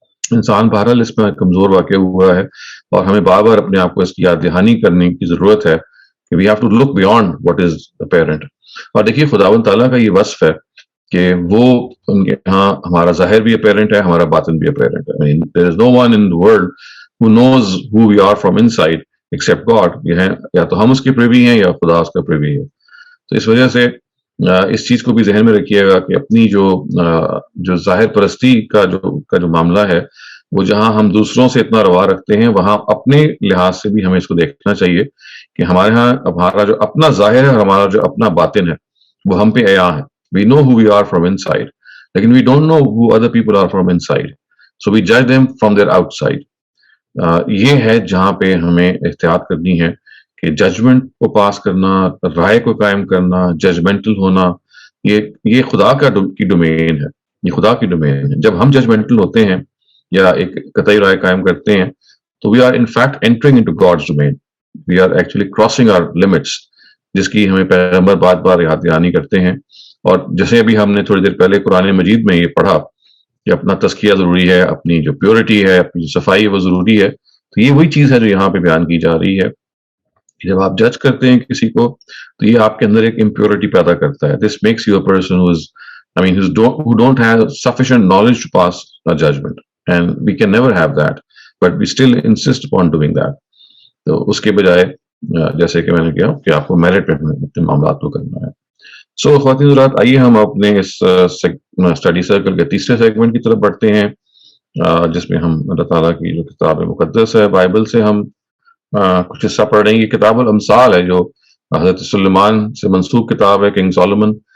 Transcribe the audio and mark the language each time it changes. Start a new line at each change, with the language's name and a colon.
Urdu: انسان بہرحال اس میں کمزور واقع ہوا ہے، اور ہمیں بار بار اپنے آپ کو اس کی یاد دہانی کرنے کی ضرورت ہے کہ
English: We have to look beyond what is apparent.
Urdu: اور دیکھیے خداوند تعالیٰ کا یہ وصف ہے کہ وہ ان کے ہاں ہمارا ظاہر بھی اپیرنٹ ہے، ہمارا باطن بھی اپیرنٹ ہے.
English: I mean, there is no one in the world who knows who we are from inside except God.
Urdu: یہ ہے یا تو ہم اس کے پریوی ہیں یا خدا اس کا پریوی ہے. تو اس وجہ سے اس چیز کو بھی ذہن میں رکھیے گا کہ اپنی جو ظاہر پرستی کا جو معاملہ ہے، وہ جہاں ہم دوسروں سے اتنا روا رکھتے ہیں وہاں اپنے لحاظ سے بھی ہمیں اس کو دیکھنا چاہیے کہ ہمارے ہاں ہمارا جو اپنا ظاہر ہے اور ہمارا جو اپنا باطن ہے وہ ہم پہ عیاں ہے.
English: We know who we are from inside,
Urdu: لیکن
English: we don't know who other people are from inside. So we judge them from their outside.
Urdu: یہ ہے جہاں پہ ہمیں احتیاط کرنی ہے کہ ججمنٹ کو پاس کرنا، رائے کو قائم کرنا، ججمنٹل ہونا، یہ خدا کی ڈومین ہے، یہ خدا کی ڈومین ہے. جب ہم ججمنٹل ہوتے ہیں یا ایک قطعی رائے قائم کرتے ہیں تو
English: we are in fact entering into God's domain. We are actually crossing our limits،
Urdu: جس کی ہمیں پیغمبر بار بار یاد دہانی کرتے ہیں. اور جیسے ابھی ہم نے تھوڑی دیر پہلے قرآن مجید میں یہ پڑھا کہ اپنا تزکیہ ضروری ہے، اپنی جو پیورٹی ہے، اپنی جو صفائی ہے وہ ضروری ہے. تو یہ وہی چیز ہے جو یہاں پہ بیان کی جا رہی ہے. جب آپ جج کرتے ہیں کسی کو تو یہ آپ کے اندر ایک امپیورٹی پیدا کرتا ہے.
English: This makes you a person who don't have sufficient knowledge to pass a judgment, and we can never have that, but we still insist upon doing that.
Urdu: تو اس کے بجائے جیسے کہ میں نے کہا کہ آپ کو میرٹ پہ اپنے معاملات کو کرنا ہے. سو خواتین حضرات، آئیے ہم اپنے اس اسٹڈی سرکل کے تیسرے سیگمنٹ کی طرف بڑھتے ہیں، جس میں ہم اللہ تعالیٰ کی جو کتاب مقدس ہے بائبل سے ہم کچھ حصہ پڑھ رہے ہیں. یہ کتاب الامثال ہے جو حضرت سلیمان سے منسوب کتاب ہے، کنگ سولومن.